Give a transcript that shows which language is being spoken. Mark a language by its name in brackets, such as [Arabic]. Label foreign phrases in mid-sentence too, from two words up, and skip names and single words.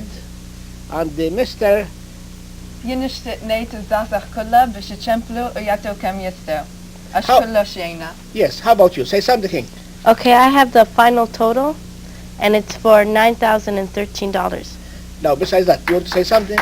[English] And Mr. [Maltese] Jien nixtieq ngħid iż-żgħażagħ kollha biex iċemplu u jagħtu kemm jistgħu. Għax kollox jgħinna. [English] Yes, how about you? Say something. Okay, I have the final total, and it's for $9,013. Now, besides that, you want to say something?